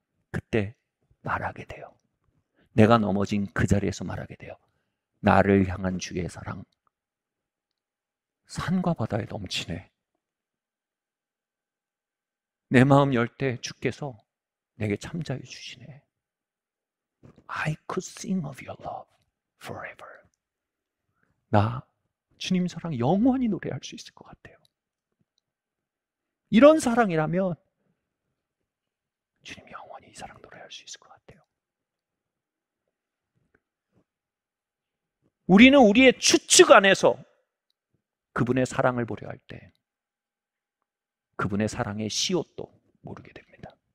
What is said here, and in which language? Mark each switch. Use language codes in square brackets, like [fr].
[ko] 그때 말하게 돼요. 내가 넘어진 그 자리에서 말하게 돼요. 나를 향한 주의 사랑, 산과 바다에 넘치네. 내 마음 열 때 주께서 내게 참자해 주시네. [en] I could sing of your love forever. [ko] 나 주님 사랑 영원히 노래할 수 있을 것 같아요. 이런 사랑이라면 주님 영원히 이 사랑 노래할 수 있을 것 같아요. 우리는 우리의 추측 안에서 그분의 사랑을 보려 할 때 그분의 사랑의 시옷도 모르게 됩니다.